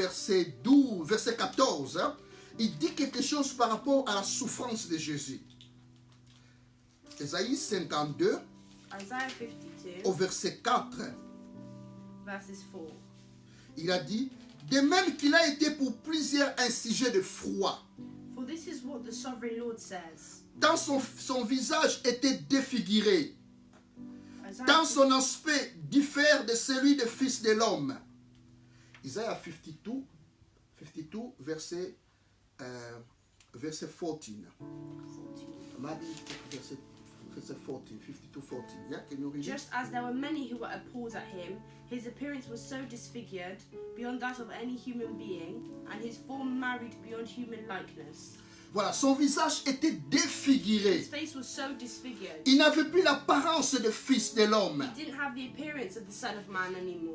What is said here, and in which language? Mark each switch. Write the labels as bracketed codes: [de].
[fr] verset 12, verset 14, hein, il dit quelque chose par rapport à la souffrance de Jésus. Ésaïe 52, [en] Isaiah 52, [fr] au verset 4, [en] verses 4. [fr] Il a dit, de même qu'il a été pour plusieurs un sujet de froid. [en] For this is what the sovereign Lord says. [fr] Tant son visage était défiguré, [en] Isaiah [fr] tant son aspect diffère de celui du Fils de l'homme. Isaiah 52, verset 14. 14. [en] Maybe verset 14, 52, 14. Yeah, can you read it? Just as there were many who were appalled at him, his appearance was so disfigured beyond that of any human being, and his form married beyond human likeness. [fr] Voilà, son visage était défiguré. [en] His face was so disfigured. [fr] Il n'avait plus l'apparence de Fils de l'homme. [en] He didn't have the appearance of the Son of Man anymore.